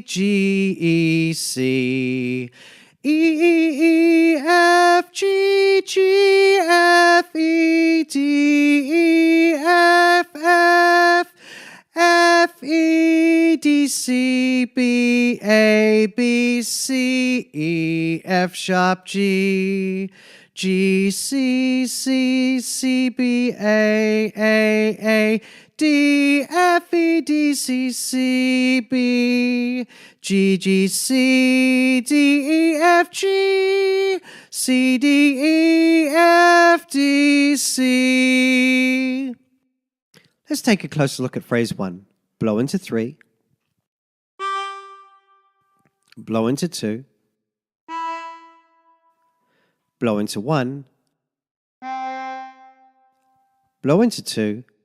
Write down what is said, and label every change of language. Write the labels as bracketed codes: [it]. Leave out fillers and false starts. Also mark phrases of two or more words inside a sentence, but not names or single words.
[en] G, E, C, E, E, E, F, G, G, F, E, D, E, F, F, F, E, D, C, B, A, B, C, E, F sharp, G, G, C, C, C, B, A, D, F, E, D, C, C, B, G, G, C, D, E, F, G, C, D, E, F, D, C. Let's take a closer look at phrase 1. Blow into 3. Blow into 2. Blow into 1. Blow into 2.